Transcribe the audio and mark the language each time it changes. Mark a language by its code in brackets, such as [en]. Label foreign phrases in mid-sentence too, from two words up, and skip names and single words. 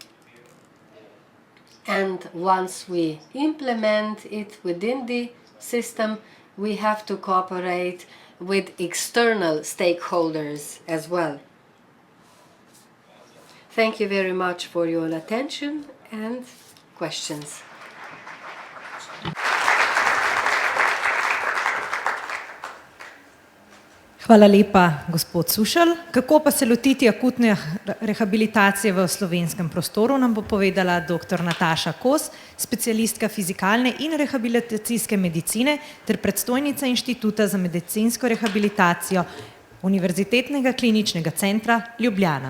[en] And once we implement it within the system, we have to cooperate with external stakeholders as well. Thank you very much for your attention and questions. [sl] Hvala lepa, gospod Sušelj. Kako pa se lotiti akutne rehabilitacije v slovenskem prostoru, nam bo povedala dr. Nataša Kos, specialistka fizikalne in rehabilitacijske medicine ter predstojnica Inštituta za medicinsko rehabilitacijo Univerzitetnega kliničnega centra Ljubljana.